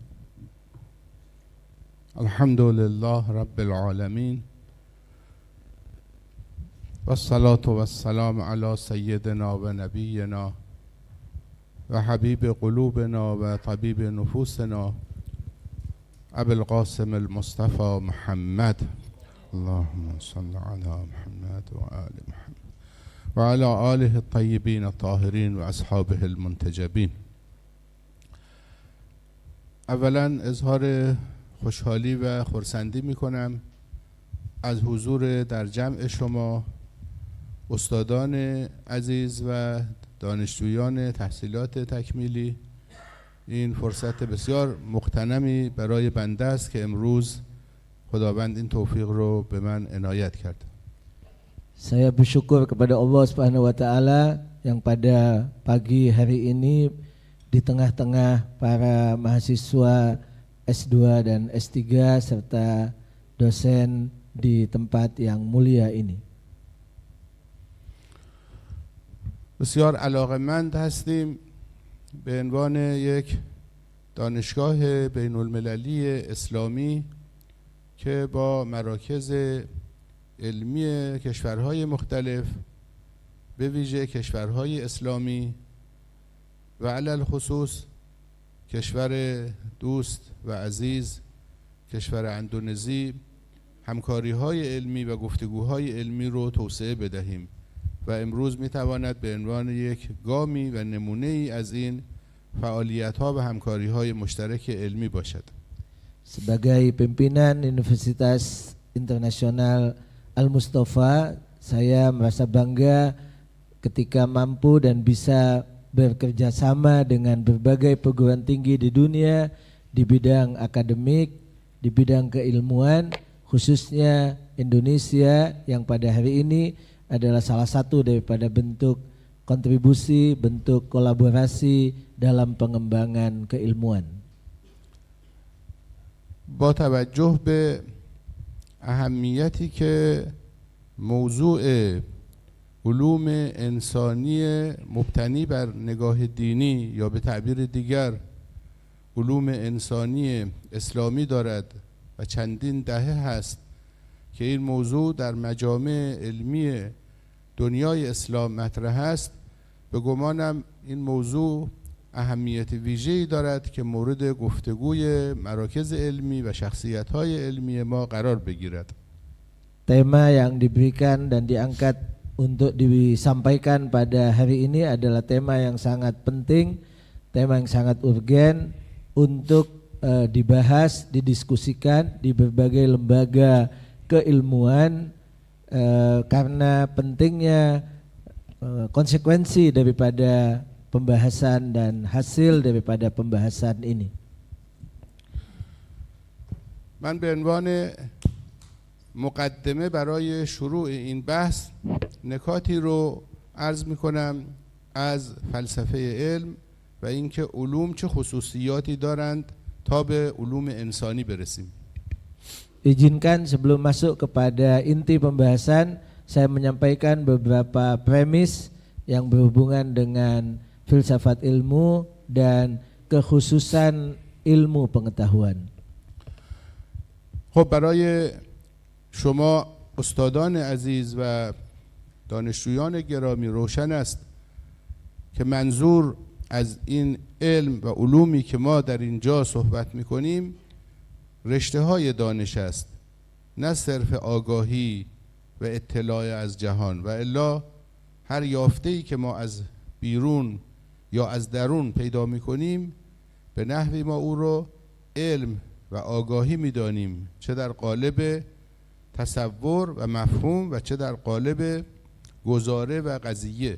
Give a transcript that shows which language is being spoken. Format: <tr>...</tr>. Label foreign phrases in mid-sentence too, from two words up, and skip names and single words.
<ar>الحمد لله رب العالمين والصلاة والسلام على سيدنا ونبينا وحبيب قلوبنا وطبيب نفوسنا أبي القاسم المصطفى محمد، اللهم صل على محمد وآل محمد وعلى آله الطيبين الطاهرين وأصحابه المنتجبين.</ar> <fa>اولا اظهار خوشحالی و خرسندی میکنم از حضور در جمع شما استادان عزیز و دانشجویان تحصیلات تکمیلی. این فرصت بسیار مغتنمی برای بنده است که امروز خداوند این توفیق رو به من عنایت کرد.</fa> <id>Saya bersyukur kepada Allah</id> <ar>سبحانه وتعالى</ar> <id>yang pada pagi hari ini di tengah-tengah para mahasiswa S2 dan S3 serta dosen di tempat yang mulia ini.</id> <fa>بسیار علاقه‌مند هستیم به عنوان یک دانشگاه بین المللی اسلامی که با مراکز علمی کشورهای مختلف به ویژه کشورهای اسلامی و علل خصوص کشور دوست و عزیز کشور اندونزی همکاری‌های علمی و گفتگوهای علمی رو توسعه بدهیم و امروز میتواند به عنوان یک گامی و نمونه‌ای از این فعالیت‌ها و همکاری‌های مشترک علمی باشد.</fa> <id>Sebagai pimpinan Universitas Internasional Al-Mustafa, saya merasa bangga ketika mampu dan bisa bekerja sama dengan berbagai perguruan tinggi di dunia di bidang akademik, di bidang keilmuan, khususnya Indonesia yang pada hari ini adalah salah satu daripada bentuk kontribusi, bentuk kolaborasi dalam pengembangan keilmuan.</id> <fa>با توجه به اهمیتی که موضوع علوم انسانی مبتنی بر نگاه دینی یا به تعبیر دیگر علوم انسانی اسلامی دارد و چندین دهه هست که این موضوع در مجامع علمی دنیای اسلام مطرح است، به گمانم این موضوع اهمیت ویژه‌ای دارد که مورد گفتگوی مراکز علمی و شخصیت‌های علمی ما قرار بگیرد.</fa> <id>Tema yang diberikan dan diangkat untuk disampaikan pada hari ini adalah tema yang sangat penting, tema yang sangat urgen untuk dibahas, didiskusikan di berbagai lembaga keilmuan karena pentingnya konsekuensi daripada pembahasan dan hasil daripada pembahasan ini.</id> <fa>من به عنوان مقدمه برای شروع این بحث نکاتی رو عرض می کنم از فلسفه علم و اینکه علوم چه خصوصیاتی دارند تا به علوم انسانی برسیم.</fa> <id>Izinkan sebelum masuk kepada inti pembahasan, saya menyampaikan beberapa premis yang berhubungan dengan filsafat ilmu dan kekhususan ilmu pengetahuan.</id> <fa>خب برای شما استادان عزیز و دانشجویان گرامی روشن است که منظور از این علم و علومی که ما در اینجا صحبت می‌کنیم رشته های دانش است، نه صرف آگاهی و اطلاع از جهان، و الا هر یافته‌ای که ما از بیرون یا از درون پیدا می‌کنیم به نحوی ما او رو علم و آگاهی می‌دانیم، چه در قالب تصور و مفهوم و چه در قالب گزاره و قضیه.</fa>